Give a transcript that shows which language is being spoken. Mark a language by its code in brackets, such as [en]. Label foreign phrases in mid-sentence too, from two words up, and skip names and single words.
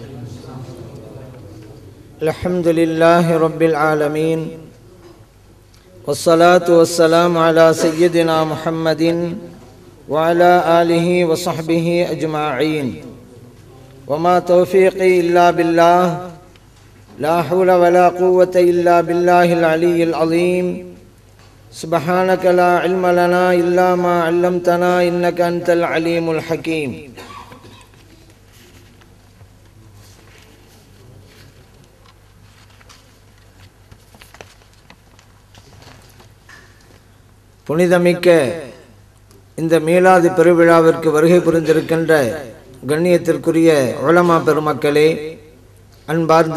[ar] الحمد لله رب العالمين والصلاة والسلام على سيدنا محمد وعلى آله وصحبه أجمعين وما توفيقي إلا بالله لا حول ولا قوة إلا بالله العلي العظيم سبحانك لا علم لنا إلا ما علمتنا إنك أنت العليم الحكيم. [ta] புனிதமிக்க இந்த மீலாது பெருவிழாவிற்கு வருகை புரிந்திருக்கின்ற கண்ணியத்திற்குரிய உலமா பெருமக்களே, அன்பார்ந்த